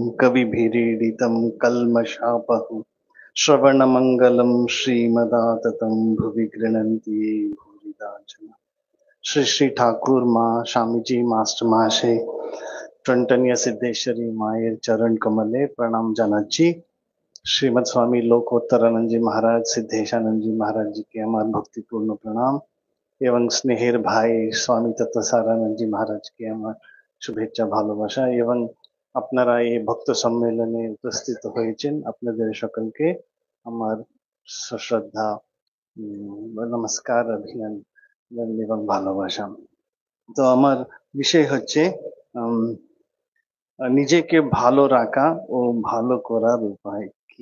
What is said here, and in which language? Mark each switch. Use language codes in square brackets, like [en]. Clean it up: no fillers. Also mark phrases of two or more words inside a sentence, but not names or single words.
[sa] कविभिरीडितं कल्मषापहं श्रवणमङ्गलं श्रीमदाततं भुवि गृह्णन्ति ये भूरिदा जना। [bn] শ্রী শ্রী ঠাকুর মা স্বামী জি মাস্টার মহাশয় টংটনিয়া সিদ্ধেশ্বরী মায়ের চরণ কমলে প্রণাম জানাচ্ছি। [hi] श्रीमद स्वामी लोकोत्तरानंद जी महाराज सिद्धेशानंद जी महाराज जी के हमारे भक्तिपूर्ण प्रणाम एवं स्नेहेर भाई स्वामी तत्वसारानंद जी महाराज के [bn] আমার শুভেচ্ছা ভালোবাসা এবং আপনারা এই ভক্ত সম্মেলনে উপস্থিত হয়েছেন আপনাদের সকলকে আমার সশ্রদ্ধা নমস্কার অভিনন্দন এবং ভালোবাসা। তো আমার বিষয় হচ্ছে নিজেকে ভালো রাখা ও ভালো করার উপায় কি।